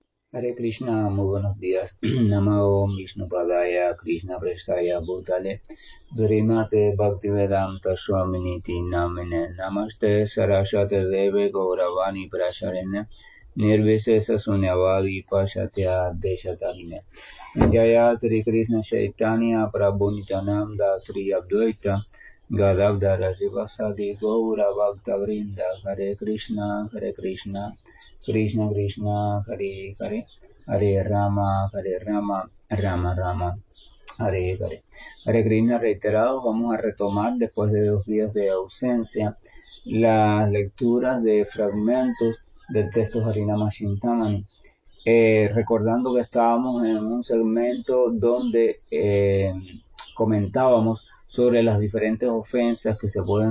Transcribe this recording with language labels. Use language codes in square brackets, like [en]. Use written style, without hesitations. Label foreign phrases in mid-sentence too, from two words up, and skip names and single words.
[es] Hare Krishna, muy buenos días. [sa] Namo Vishnupadaya, Krishna Prestaya Bhutale, Srimate Bhaktivedanta Swaminiti Namine, Namaste Saraswate Deve Gauravani Prasharene, Nirvisesa Sunyavadi Pashatya Deshatarine. Jaya Sri Krishna Chaitanya Prabhu Nityananda Sri Advaita Gadavdara Sivasadi Gaura Bhakta Vrinda. Hare Krishna, Hare Krishna, Krishna Krishna, Hare Hare, Hare Rama, Rama Rama, Hare Hare. [es] Hare Krishna reiterados, vamos a retomar después de 2 días de ausencia las lecturas de fragmentos del texto Harinama Chintamani. Recordando que estábamos en un segmento donde comentábamos sobre las diferentes ofensas que se pueden